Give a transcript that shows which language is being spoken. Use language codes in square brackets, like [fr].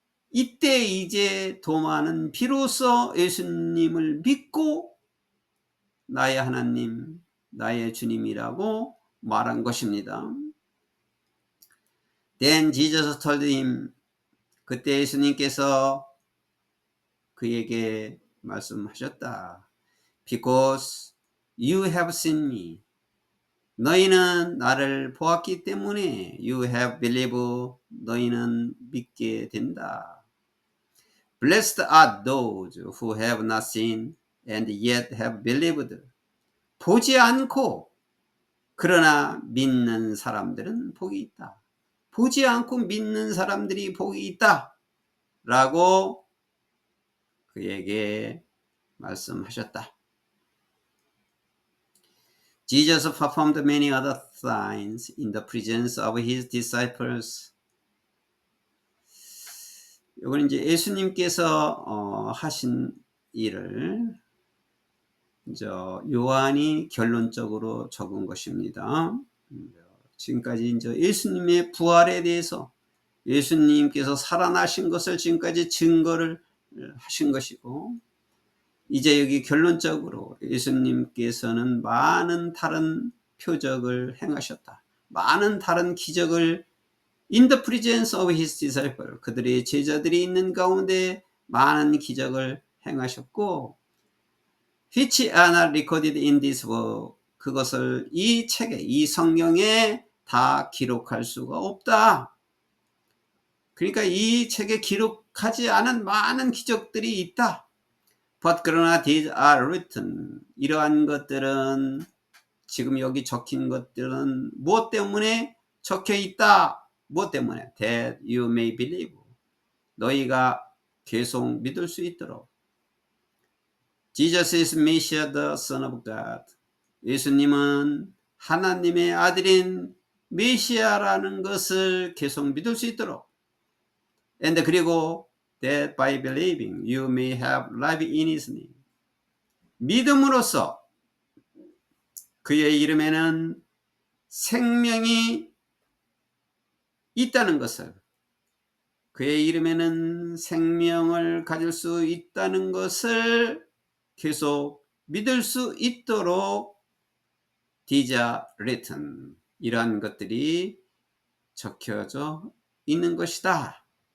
[ko] 이때 이제 도마는 비로소 예수님을 믿고 나의 하나님, 나의 주님이라고 말한 것입니다. [en] Then Jesus told him, [ko] 그때 예수님께서 그에게 말씀하셨다. [en] Because you have seen me. [ko] 너희는 나를 보았기 때문에 [en] you have believed. [ko] 너희는 믿게 된다. [en] Blessed are those who have not seen and yet have believed. [ko] 보지 않고 그러나 믿는 사람들은 복이 있다. 보지 않고 믿는 사람들이 복이 있다. 라고 그에게 말씀하셨다. [en] Jesus performed many other signs in the presence of his disciples. [ko] 이건 이제 예수님께서 하신 일을 요한이 결론적으로 적은 것입니다. 지금까지 이제 예수님의 부활에 대해서, 예수님께서 살아나신 것을 지금까지 증거를 하신 것이고, 이제 여기 결론적으로 예수님께서는 많은 다른 표적을 행하셨다. 많은 다른 기적을 [en] in the presence of his disciples, [ko] 그들의 제자들이 있는 가운데 많은 기적을 행하셨고, [en] which are not recorded in this book, [ko] 그것을 이 책에, 이 성경에 다 기록할 수가 없다. 그러니까 이 책에 기록하지 않은 많은 기적들이 있다. [en] But [ko] 그러나 [en] these are written. [ko] 이러한 것들은, 지금 여기 적힌 것들은 무엇 때문에 적혀 있다? 무엇 때문에? [en] That you may believe. [ko] 너희가 계속 믿을 수 있도록. [en] Jesus is Messiah, the Son of God. [ko] 예수님은 하나님의 아들인 메시아라는 것을 계속 믿을 수 있도록 and 그리고 [en] that by believing you may have life in his name. [ko] 믿음으로써 그의 이름에는 생명이 있다는 것을, 그의 이름에는 생명을 가질 수 있다는 것을 계속 믿을 수 있도록 [en] these are written, [ko] 이러한 것들이 적혀져 있는 것이다.